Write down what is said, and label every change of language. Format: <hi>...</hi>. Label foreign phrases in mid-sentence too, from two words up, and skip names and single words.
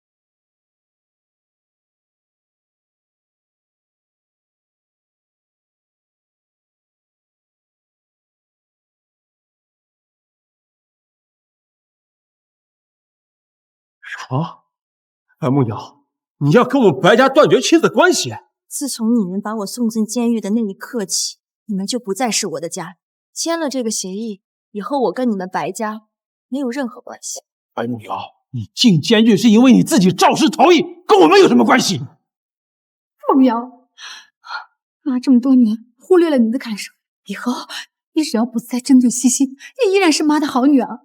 <zh>啊，白梦瑶，你要跟我们白家断绝亲子关系？自从你们把我送进监狱的那一刻起，你们就不再是我的家人。签了这个協議，以後我跟你們白家沒有任何關係。白夢瑤，你進監獄是因為你自己肇事逃逸，跟我們有什麼關係？夢瑤，媽這麼多年忽略了你的感受，以後你只要不再針對西西，你依然是媽的好女兒。</zh>